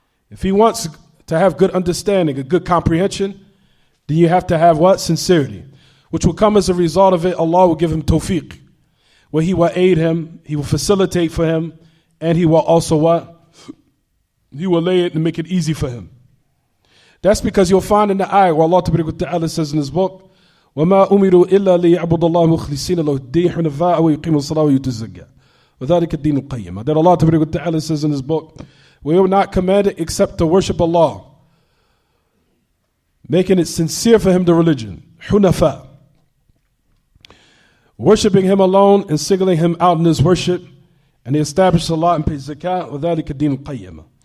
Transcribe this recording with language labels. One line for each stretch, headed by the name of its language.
English: If he wants to have good understanding, a good comprehension, then you have to have what? Sincerity. Which will come as a result of it, Allah will give him tawfiq, where he will aid him, he will facilitate for him, and he will also what? He will lay it and make it easy for him. That's because you'll find in the ayah where Allah Ta'ala says in his book,
Arabic: وَمَا أُمِرُوا إِلَّا لِيَعْبُدُ اللَّهَ مُخْلِصِينَ لَهُ الدِّينَ حُنَفَاءَ وَيُقِيمُوا الصَّلَاةَ وَيُؤْتُوا الزَّكَاةَ وَذَلِكَ الدِّينُ الْقَيِّمُ.
English: That Allah Ta'ala says in his book, we are not commanded except to worship Allah, making it sincere for him, the religion, hunafa, worshipping him alone and singling him out in his worship, and they establish salah and pay zakat,
Arabic: وَذَلِكَ الدِّينُ الْقَيِّمُ.